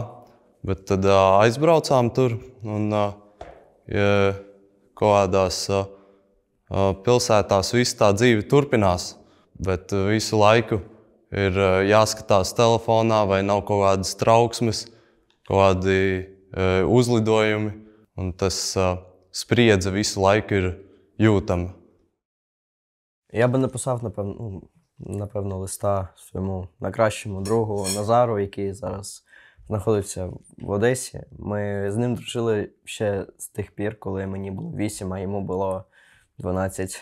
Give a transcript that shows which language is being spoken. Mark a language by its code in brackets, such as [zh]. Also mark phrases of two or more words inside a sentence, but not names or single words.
[lv] Bet tad aizbraucām tur, un kaut kādās pilsētās viss tā dzīve turpinās, bet visu laiku ir jāskatās telefonā, vai nav kaut kādas trauksmes, kaut kādi uzlidojumi, un tas spriedze visu laiku ir jūtama. [uk] Я би написав, напевно, листа своєму найкращому другу Назару, який зараз знаходиться в Одесі. Ми з ним дружили ще з тих пір, коли мені було 8, а йому було 12.